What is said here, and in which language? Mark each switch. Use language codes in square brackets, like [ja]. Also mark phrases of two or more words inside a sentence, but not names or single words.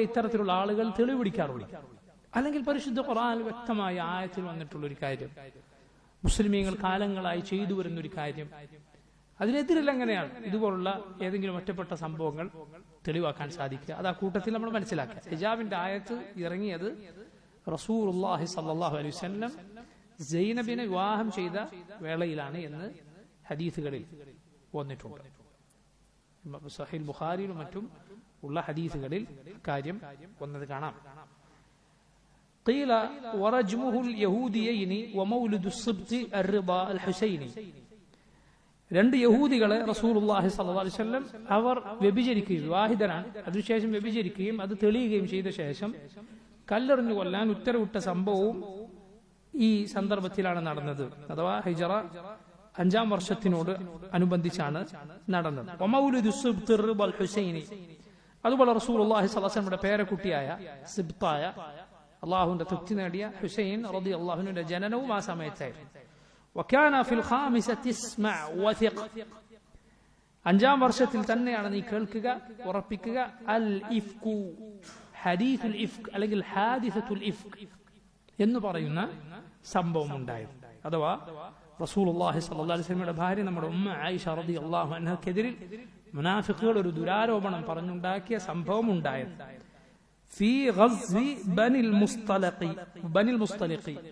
[ml] ഇത്തരത്തിലുള്ള ആളുകൾ തെളിവ് പിടിക്കാറുള്ളത് അല്ലെങ്കിൽ പരിശുദ്ധ ഖുർആനിൽ വ്യക്തമായ ആയത്തിൽ വന്നിട്ടുള്ള ഒരു കാര്യം മുസ്ലിമീങ്ങൾ കാലങ്ങളായി ചെയ്തു വരുന്ന ഒരു കാര്യം അതിനെതിരല്ല എങ്ങനെയാണ് ഇതുപോലുള്ള ഏതെങ്കിലും ഒറ്റപ്പെട്ട സംഭവങ്ങൾ തെളിവാക്കാൻ സാധിക്കുക അത് ആ കൂട്ടത്തിൽ നമ്മൾ മനസ്സിലാക്കുക ഹിജാബിന്റെ ആയത്ത് ഇറങ്ങിയത് [ar] رسول الله صلى الله عليه وسلم [ml] സൈനബിനെ വിവാഹം ചെയ്ത വേളയിലാണ് എന്ന് ഹദീസുകളിൽ വന്നിട്ടുണ്ട് സഹീഹ് ബുഖാരിയിലും മറ്റും ഉള്ള ഹദീസുകളിൽ കാര്യം വന്നത് കാണാം [ar] قيل ورجمه اليهوديين ومولد السبط الرضا الحسيني [ml] രണ്ട് യഹൂദികളെ [ar] رسول الله صلى الله عليه وسلم [ml] അവർ വ്യഭിചരിക്കുകയും വിവാഹിതനാണ് അതിനുശേഷം വ്യഭിചരിക്കുകയും അത് തെളിയുകയും ചെയ്ത ശേഷം കല്ലെറിഞ്ഞു കൊല്ലാൻ ഉത്തരവിട്ട സംഭവവും ഈ സന്ദർഭത്തിലാണ് നടന്നത് അഥവാ ഹിജറ 5-ാം വർഷത്തിനോട് അനുബന്ധിച്ചാണ് നടന്നത് [ar] ومولد السبط والحسيني [ml] അതുപോലെ [ar] رسول الله صلى الله عليه وسلم [ml] പേരക്കുട്ടിയായ സിബ്തായ അല്ലാഹുവിന്റെ തൃപ്തി നേടിയ ഹുസൈൻ [ar] رضي الله عنه [ml] ജനനവും ആ സമയത്തായിരുന്നു [ar] وكان في الخامسة اسمع وثق [ml] 5-ാം വർഷത്തിൽ തന്നെയാണ് നീ കേൾക്കുക ഉറപ്പിക്കുക [ar] الإفك حديث الإفك [ml] അല്ലെങ്കിൽ [ar] حادثة الإفك [ml] എന്ന് പറയുന്ന സംഭവം ഉണ്ടായത് അഥവാ [ar] رسول الله صلى الله عليه وسلم [ml] ഭാര്യ നമ്മുടെ ഉമ്മ ആയിഷ [ar] رضي الله عنها [ml] മുനാഫിഖുകൾ ഒരു ദുരാരോപണം പറഞ്ഞുണ്ടാക്കിയ സംഭവം ഉണ്ടായത് [ar] في غزو بني المصطلق